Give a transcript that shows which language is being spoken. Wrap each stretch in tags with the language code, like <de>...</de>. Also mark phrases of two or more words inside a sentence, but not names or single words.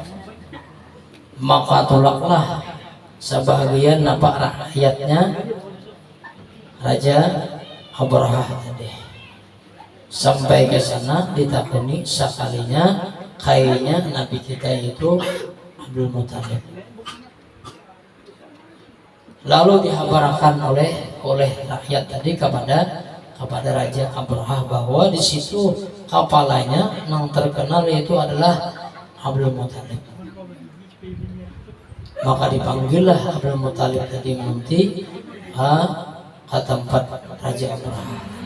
<id>Maka tolaklah sebahagian nampak rakyatnya Raja Abrahah tadi. Sampai ke sana ditakuni sekalinya kayaknya Nabi kita itu Abdul Muthalib. Lalu dihabarkan oleh rakyat tadi kepada Raja Abrahah bahwa di situ kepalanya yang terkenal itu adalah Abdul Muthalib. Maka dipanggillah Abdul Muthalib tadi nanti ke tempat Raja Abrahah.</id>